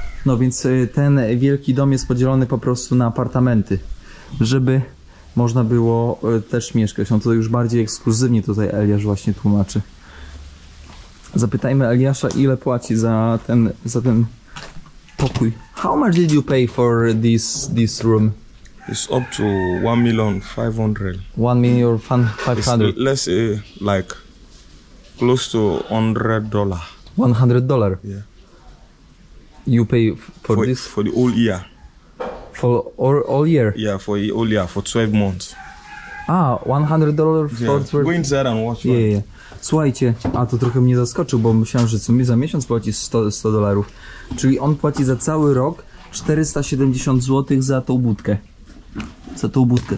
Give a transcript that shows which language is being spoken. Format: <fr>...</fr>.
<pl>No więc ten wielki dom jest podzielony po prostu na apartamenty, żeby można było też mieszkać. No to już bardziej ekskluzywnie tutaj Eliasz właśnie tłumaczy. Zapytajmy Eliasza, ile płaci za ten pokój.</pl> <en>How much did you pay for this room? It's up to 1,500,000. 1,500,000. Let's say like close to $100. $100. Yeah. You pay for this for the whole year. for all year? Yeah, for the whole year for 12 months. $100 Yeah. for Go inside and watch. Yeah.</en> <pl>Słuchajcie, a to trochę mnie zaskoczył, bo myślałem, że co mi za miesiąc płaci $100. Czyli on płaci za cały rok 470 zł za tą budkę. Za tą budkę.</pl>